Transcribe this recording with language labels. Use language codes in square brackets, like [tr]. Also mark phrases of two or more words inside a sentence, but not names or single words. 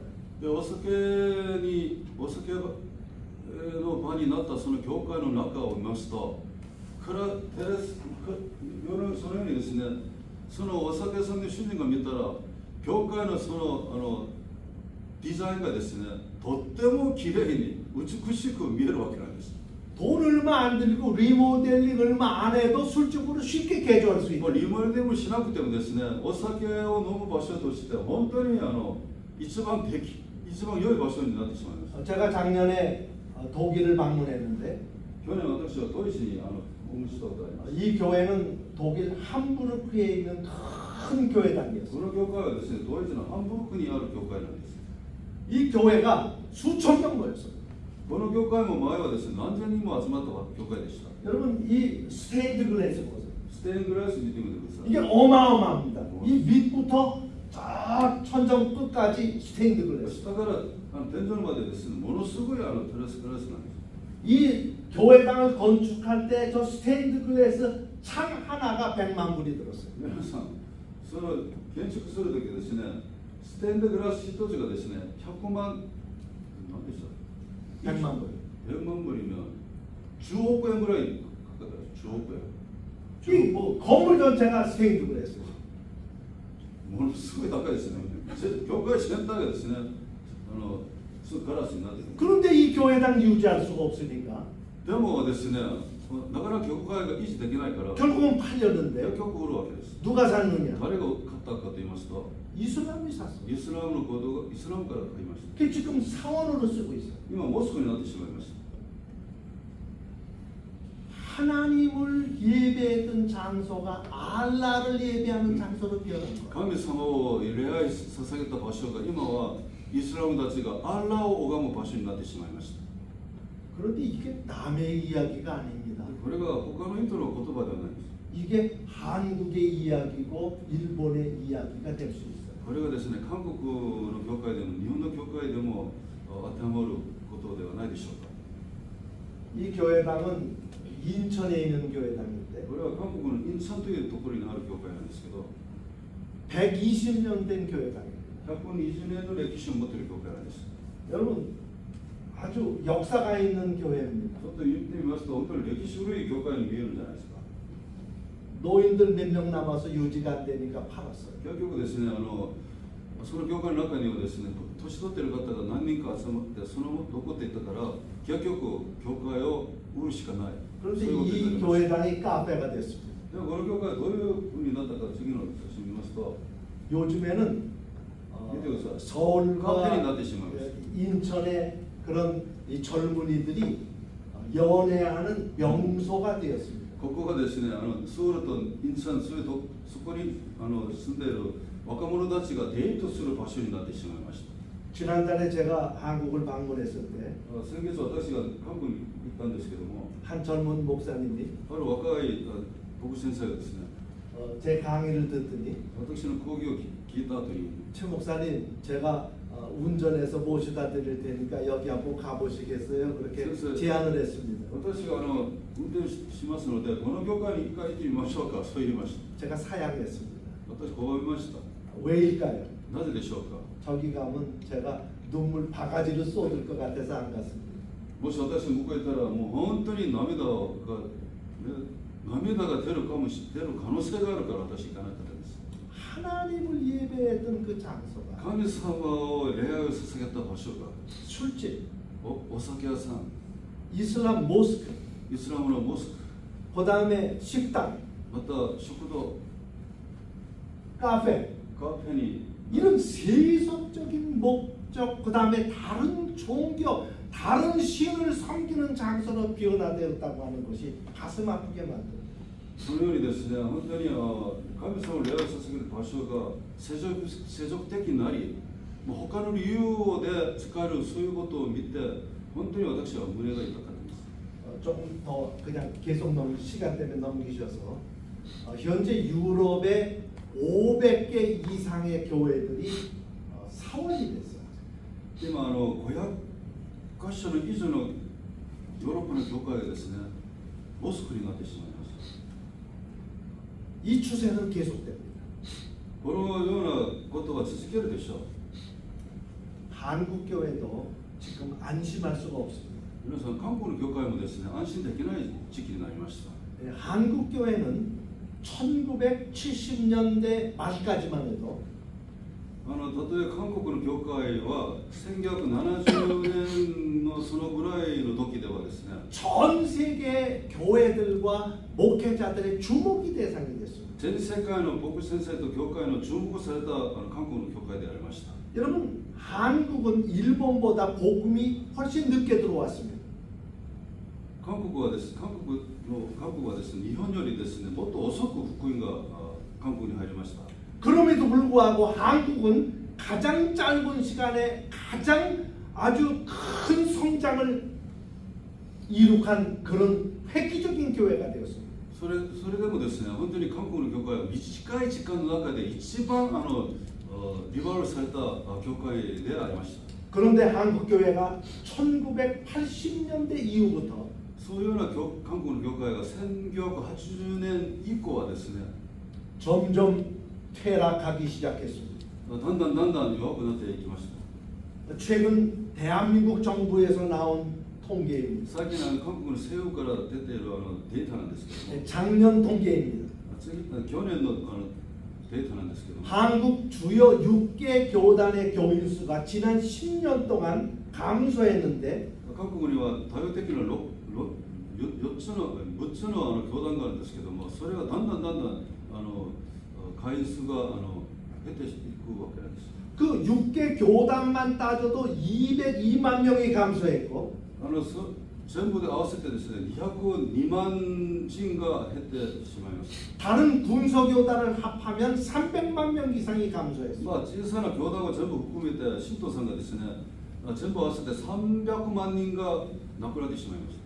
[ja] でお酒の場になったその教会の中を見ますとそのようにですねそのお酒屋さんの主人が見たら教会のそのデザインがですねとっても綺麗に美しく見えるわけなんです。 [ko] 돈 얼마 안 들고 리모델링 얼마 안 해도 술집으로 쉽게 개조할 수 [ja] もう [ko] 있는 [ja] リモデルもしなくてもですねお酒を飲む場所として本当に一番良い場所になってしまいました。 [ko] 제가 작년에 독일을 방문했는데 [ja] 去年私はドイツに訪問したことがあります。 [ko] 이 교회는 독일 함부르크에 있는 큰 교회당이었어요. [ja] この教会はですねドイツのハンブルクにある教会なんです。 [ko] 이 교회가 수천 명 모였어요. [ja] この教会も前はですね何千人も集まった教会でした。 [ko] 여러분 이 스테인드 글래스 보세요. [ja] ステングラス見てみてください。 [ko] 이게 어마어마합니다. 이 밑부터 저 천정 끝까지 스테인드 글래스. [ja] 下から天井までですねものすごいグラスなんです。 [ko] 이 교회당을 건축할 때 저 스테인드 글래스 창 하나가 100만 불이 들었어요. [ja] 皆さんその建築する時ですねステンドグラス一つがですね100万何でした [ko] 100만 불. [ja] 100万불이면 10 億円ぐらいかかる。10億円。 [ko] 이 뭐 건물 전체가 스테인드 글래스. [ja] ものすごい高いですね。教会全体がですねガラスになっている。 [ko] 그런데 이 교회당 유지할 수가 없으니까 [ja] でもですねなかなか教会が維持できないから [ko] 결국은 팔렸는데 [ja] 結局売るわけです。 [ko] 누가 샀느냐? [ja] 誰が買ったかと言いますと [ko] 이슬람이 샀어요. [ja] イスラムの行動がイスラムから買いました。 [ko] 그게 지금 사원으로 쓰고 있어요. [ja] 今モスクになってしまいました。 [ko] 하나님을 예배했던 장소가 알라를 예배하는 장소로 변한 거예요. [ja] 神様を礼拝捧げた場所が今はイスラムたちがアッラーを拝む場所になってしまいました。 [ko] 그런데 이게 남의 이야기가 아닙니다. [ja] これが他の人の言葉ではないです。 [ko] 이게 한국의 이야기고 일본의 이야기가 될 수 있어요. [ja] これがですね、韓国の教会でも日本の教会でも当てはまることではないでしょうか。 [ko] 이 교회당은 인천에 있는 교회당인데 [ja] これは韓国のインチャンというところにある教会なんですけど、 [ko] 120년 된 교회당입니다. [ja] 120 年の歴史を持っている教会なんです。 [ko] 여러분 아주 역사가 있는 교회입니다. [ja] ちょっと言ってみますと、本当に歴史古い教会に見えるんじゃないですか。 [ko] 노인들 몇 명 남아서 유지가 안 되니까 팔았어요. [ja] 結局ですね、その教会の中にはですね、年取っている方が何人か集まってそのまま残っていたから、結局教会を売るしかない。 [ko] 그런데 [ja] そういうことにな [ko] 이 [ja] りました。 [ko] 교회당이 카페가 됐습니다. [ja] でもこの教会はどういうふうになったか次の写真見ますと、 [ko] 요즘에는 서울과 [ja] 카페になってしまいました。 [ko] 인천의 그런 이 젊은이들이 연애하는 명소가 되었습니다. [ja] ここがですね、ソウルとインチャン、それとそこに住んでいる若者たちがデートする場所になってしまいました。 [ko] 지난달에 제가 한국을 방문했을 때 [ja] 先月私が韓国に行ったんですけども、 [ko] 한 젊은 목사님이 [ja] ある若い牧師先生がですね、 [ko] 제 강의를 듣더니 [ja] 私の講義を聞いた後に、 [ko] 최 목사님 제가 운전해서 모시다 드릴 테니까 여기 한번 가보시겠어요? 그렇게 선생님. 제안을 했습니다. [ja] 私が運転しますので、この教会に一回行ってみましょうか、そう言いました。 [ko] 제가 사양했습니다. [ja] 私、拒みました。 [ko] 왜일까요? [ja] なぜでしょうか。 [ko] 저기 가면 제가 눈물 바가지를 쏟을 것 같아서 안 갔습니다. [ja] もし私向こう行ったら、もう本当に涙が出る可能性があるから私行かなかったんです。 [ko] 하나님을 예배했던 그 장소가 [ja] 神様を礼拝を捧げた場所が [ko] 술집, [ja] お酒屋さん、 [ko] 이슬람 모스크, [ja] イスラムのモスク、 [ko] 그 다음에 식당, [ja] また食堂、 [ko] 카페 [ja] カフェに [ko] 이런 세속적인 목적 그 다음에 다른 종교 다른 신을 섬기는 장소로 변화되었다고 하는 것이 가슴 아프게 만듭니다. [ja] そのようにですね、本当に神様を礼拝を捧げる場所が世俗的になり、もう他の理由で使えるそういうことを見て、本当に私は胸が痛かったです。 [ko] 조금 더 그냥 계속 시간 때문에 넘기셔서 현재 유럽에 500개 이상의 교회들이 사원이 됐어요. [ja] 今500箇所の以上のヨーロッパの教会がですね、モスクになってしまいました。 [ko] 이 추세는 계속됩니다. [ja] このようなことは続けるでしょう。 [ko] 한국 교회도 지금 안심할 수가 없습니다. [ja] 皆さん、韓国の教会もですね、安心できない時期になりました。 [ko] 한국 교회는 1970년대 말까지만 해도 [ja] 例えば韓国の教会は1970年のそのぐらいの時ではですね、 [ko] 전 세계 교회들과 목회자들의 주목이 대상이 됐습니다. [ja] 全世界の牧師先生と教会の注目された韓国の教会でありました。 [ko] 여러분, 한국은 일본보다 복음이 훨씬 늦게 들어왔습니다. [ja] 韓国はですね、日本よりですね、もっと遅く福音が韓国に入りました。 [ko] 그럼에도 불구하고 한국은 가장 짧은 시간에 가장 아주 큰 성장을 이룩한 그런 획기적인 교회가 되었습니다. [ja] それでもですね、本当に韓国の教会は短い時間の中で一番リバールされた教会でありました。 [ko] 그런데 한국 교회가 1980년대 이후부터 [ja] そういうような韓国の教会が1980年以降はですね、 [ko] 점점 퇴락하기 시작했습니다. [ja] だんだん弱くなっていきました。 [ko] 최근 대한민국 정부에서 나온 통계입니다. [ja] 最近韓国の政府から出ているデータなんですけども、 [ko] 작년 통계입니다. [ja] 去年のデータなんですけども、 [ko] 한국 주요 6개 교단의 교인 수가 지난 10년 동안 감소했는데 [ja] 韓国には多様的な6つの教団があるんですけども、それがだんだん会員数が減っていくわけなんです。 [ko] 그 6개 교단만 따져도 202만 명이 감소했고 전부 다 [ja] 合わせてですね、202万人が減ってしまいます。 [ko] 다른 군소교단을 합하면 300만 명 이상이 감소했어요. [ja] まあ小さな教団を全部含めて信徒さんがですね、全部合わせて300万人が亡くなってしまいました。